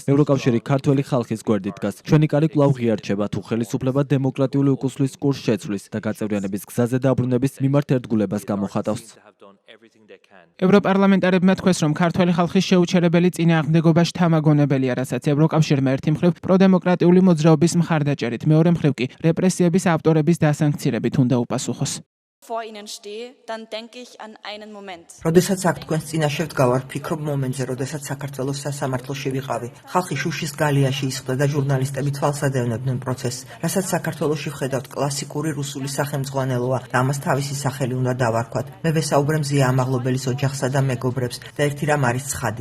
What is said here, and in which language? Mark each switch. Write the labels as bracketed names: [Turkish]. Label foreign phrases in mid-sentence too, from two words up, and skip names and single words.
[Georgian] ევროკავშირი ქართველი ხალხის გვერდით დგას. ჩვენი კარი კვლავ ღიარჩება, თუ ხელისუფლება დემოკრატიული უკუსლის კურსს შეცვლის და გაწევრიანების გზაზე დაბრუნების მიმართ ერთგულებას გამოხატავს. ევროპარლამენტარებმა თქვეს, რომ ქართველი ხალხის შეუჩერებელი წინააღმდეგობა შთამაგონებელია, რასაც ევროკავშირმა ერთი მხრივ პროდემოკრატიული მოძრაობის მხარდაჭერით, მეორე მხრივ კი რეპრესიების ავტორების დასანქცირებით უნდა უპასუხოს. [German] vor ihnen stehe, dann denke ich an einen Moment. [Georgian] როდესაც აქ თქვენს წინაშე ვდგავარ, ვფიქრობ მომენტზე, როდესაც საქართველოს სასამართლოში ვიყავი. ხალხი შუშის გალიაში ისხდა და ჟურნალისტები თვალსად ევნებდნენ პროცესს, რასაც საქართველოში ვხედავთ კლასიკური რუსული სახელმძღვანელოა და ამას თავისი სახელი უნდა დავარქვათ. მე ვესაუბრე მზია ამაღლობელის ოჯახსა და მეგობრებს და ერთი რამ არის ცხადი.